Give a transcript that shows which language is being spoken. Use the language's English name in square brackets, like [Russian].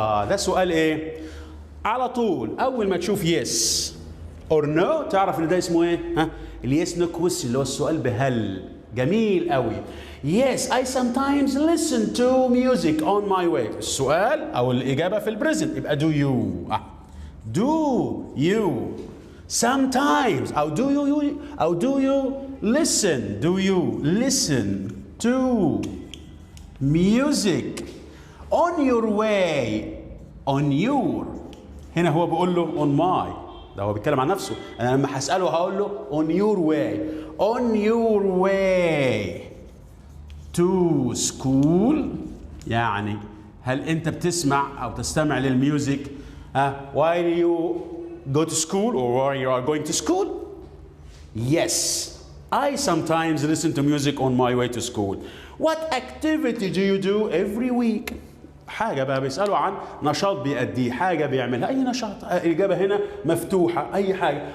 [Arabic] ده سؤال ايه؟ على طول أول ما تشوف [English] yes or no [Arabic] تعرف إن ده اسمه ايه؟ اليس [English] no question [Arabic] اللي هو السؤال بهل. جميل قوي. [English] Yes, I sometimes listen to music on my way. [Arabic] السؤال أو الإجابة في البريزنت يبقى do you. [English] Do you sometimes أو do you listen? Do you listen to music on your way? On your. [Arabic] هنا هو بيقول له on my. ده هو بيتكلم عن نفسه. أنا لما هسأله هقول له [English] on your way. On your way to school. [Arabic] يعني هل أنت بتسمع أو تستمع للميوزك [English] while you go to school or while you are going to school? Yes, I sometimes listen to music on my way to school. What activity do you do every week? [Arabic] حاجة بقى بيسألوا عن نشاط بيأديه حاجة بيعملها أي نشاط. الإجابة هنا مفتوحة أي حاجة.